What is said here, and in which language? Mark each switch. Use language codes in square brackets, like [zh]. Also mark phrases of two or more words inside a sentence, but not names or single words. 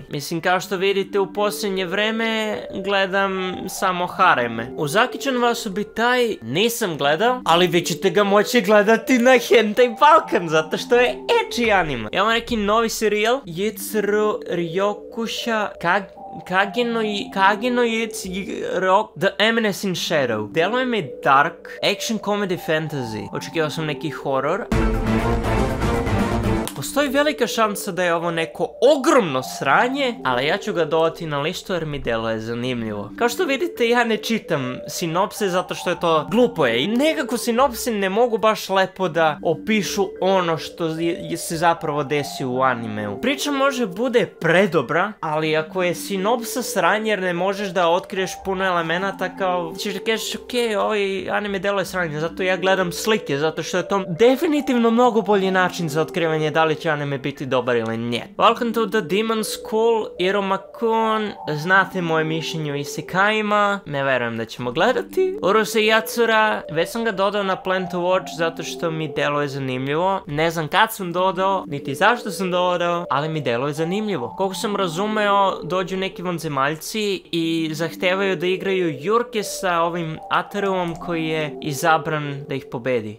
[sr] Mislim, kao što vidite u posljednje vreme gledam samo hareme. Uzakičan Vasubitai nisam gledao, ali vi ćete ga moći gledati na Hentai Balkan, zato što je ecchi anime. Imamo neki novi serijal, Yitsuru Ryokusha Kageno Rock The Eminence in Shadow. Deluje mi [en] dark, action comedy fantasy. [sr] Očekivao sam neki horror. Postoji velika šansa da je ovo neko ogromno sranje, ali ja ću ga dodati na listu jer mi deluje zanimljivo. Kao što vidite, ja ne čitam sinopse zato što je to glupo je i nekako sinopsi ne mogu baš lepo da opišu ono što se zapravo desi u animeu. Priča može bude predobra, ali ako je sinopsa sranje jer ne možeš da otkriješ puno elemenata, kao ćeš da kažeš okej, ovaj anime deluje sranje, zato ja gledam slike, zato što je to definitivno mnogo bolji način za otkrivanje da li će anime biti dobar ili ne. Welcome to the Demon School, Iruma-kun, znate moje mišljenje o isekajima, ne verujem da ćemo gledati. Urusei Yatsura, već sam ga dodao na [en] Plan to Watch [sr] zato što mi deluje zanimljivo, ne znam kad sam dodao, niti zašto sam dodao, ali mi deluje zanimljivo. Koliko sam razumeo, dođu neki vanzemaljci i zahtevaju da igraju jurke sa ovim Ataruom koji je izabran da ih pobedi.